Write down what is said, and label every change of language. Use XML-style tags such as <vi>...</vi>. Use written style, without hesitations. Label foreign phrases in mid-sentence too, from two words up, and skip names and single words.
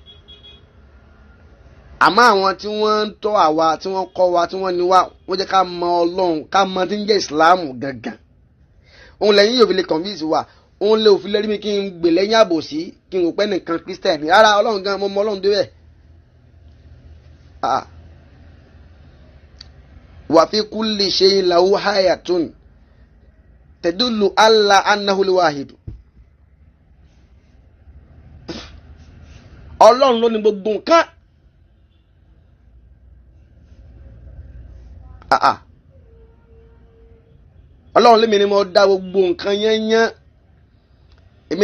<yo>àmọ́ àwọn tí wọ́n ń tọ́ àwa tí wọ́n kọ́ wa tí wọ́n ní wa wọ́n jẹ́ ká mọ ọlọ́run ká mọ tí ń jẹ́ Islam gangan òun lẹ́yìn yóò fi lè confuse wa òun lè òfin lẹ́rí mi kí n gbè lẹ́yìn àbòsí kí n rò pé nìkan Christian rárá ọlọ́run gan mo mọ ọlọ́run débẹ̀</yo> <ar>وفي كل شيء له آية تدل على أنه الواحد</ar> <yo>ọlọ́run ló ní gbogbo nǹkan ọlọ́run lèmi ni mo dá gbogbo nǹkan yẹnyẹn èmi</yo>